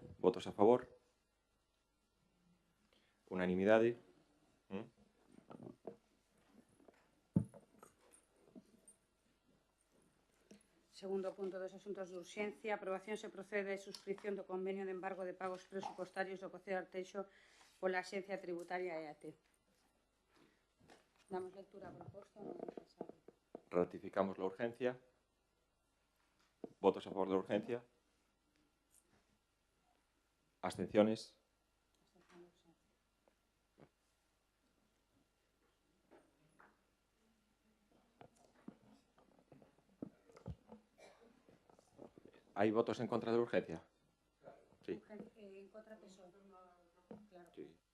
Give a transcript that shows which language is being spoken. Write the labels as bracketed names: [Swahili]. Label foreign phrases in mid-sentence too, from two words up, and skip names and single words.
[Galician] Votos a favor. Unanimidade. Segundo punto dos asuntos de urxencia, aprobación se procede a suscripción do convenio de embargo de pagos presupostarios do Concello de Arteixo pola Axencia Tributaria EAT. Damos lectura a proposta. [Spanish] Ratificamos la urgencia. Votos a favor de la urgencia. Abstenciones. ¿Hay votos en contra de la urgencia? Sí. En contra PSOE. Claro. Sí.